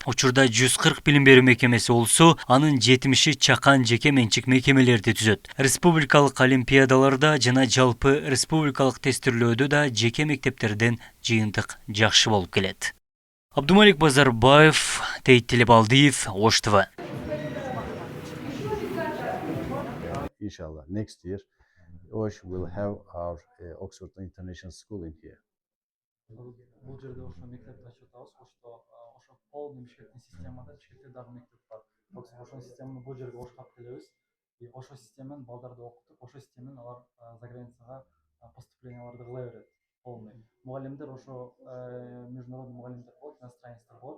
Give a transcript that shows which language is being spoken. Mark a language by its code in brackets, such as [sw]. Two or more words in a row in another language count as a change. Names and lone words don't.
[ky] Учурда 140 билим берүү мекемеси болсо, анын 70-и чакан жеке-менчик мекемелерди түзөт. Республикалык олимпиадаларда жана жалпы республикалык тестирлөөдө да жеке мектептерден жыйынтык жакшы болуп келет. Абдумалик Базарбаев, Тейт Балдиев, Ош ТВ. [en] Inshallah, next year, Osh will have our Oxford International School in here. [ky] Бул жерде ошо мектепти ачып атабыз. Ошо полный Бишкектин системада Бишкекте дагы мектеп бар. Ошол системаны бул жерге Ошко алып келебиз. И ошол системаны балдарды окутуп, ошол системаны алар заграницага поступленияларды кыла берет. Полный. Мугалимдер ошо международный мугалимдер болот, иностранецтер болот.